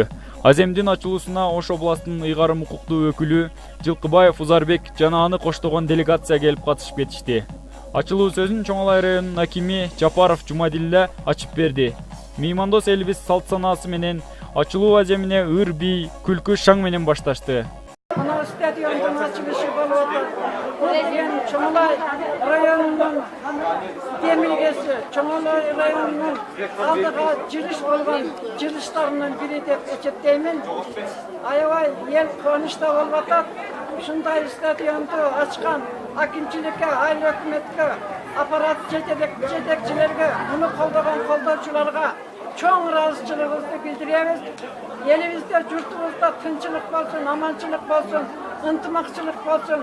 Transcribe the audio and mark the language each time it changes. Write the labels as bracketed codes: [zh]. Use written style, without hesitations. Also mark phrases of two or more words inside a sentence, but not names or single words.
[ky] Аземдин ачылуусуна Ош областынын ыйгарым укуктуу өкүлү Жылкыбаев Узарбек жана аны коштогон делегация келип катышып кетишти. Ачылуу сөзүн Чоң Алай районунун акими Жапаров Жумадилла ачып берди. Меймандос элибиз салт санаасы менен ачылуу аземине ыр, бий, күлкү, шаң менен башташты. Ana stadionun açılışı boldu. Yani Чоң Алай rayonunun demilgesi, Чоң Алай rayonunun aldığı jiriş bolgan jirişlerinden biri dep eçetteymin. Aябай ел кубанычта болуп атат. Ушундай stadionду ачкан акимчиликке, айыл өкмөткө, аппарат жетекчилерге, муну колдогон колдоочуларга чоң ыраазычылыгыбызды билдиребиз. Елибизде, журтубузда тынчылык болсун, аманчылык болсун, ынтымакчылык болсун.